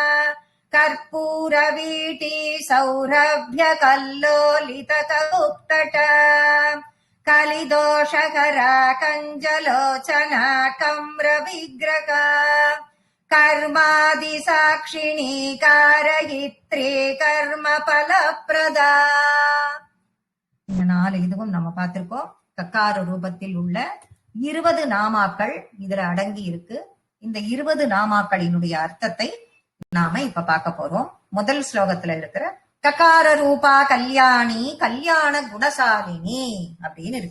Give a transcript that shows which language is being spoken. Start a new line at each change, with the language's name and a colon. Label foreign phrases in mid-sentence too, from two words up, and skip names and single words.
Sanskrit: कर्पूरवीटी सौरभ्यकल्लोलितकगुप्तटा कलिदोषकरा कञ्जलोचना कम्रविग्रहा कर्मादिसाक्षिणी कारयित्री कर्मफलप्रदा.
Tamil: இந்த 4 இதுவும் நம்ம பார்த்திருக்கோம். கக்கார ரூபத்தில் உள்ள 20 நாமாக்கள் இதுல அடங்கி இருக்கு. இந்த 20 நாமாக்களினுடைய அர்த்தத்தை நாம இப்ப பார்க்க போறோம். முதல் ஸ்லோகத்துல இருக்கிற கக்கார ரூபா கல்யாணி கல்யாண குணசாலினி அப்படின்னு இருக்கு.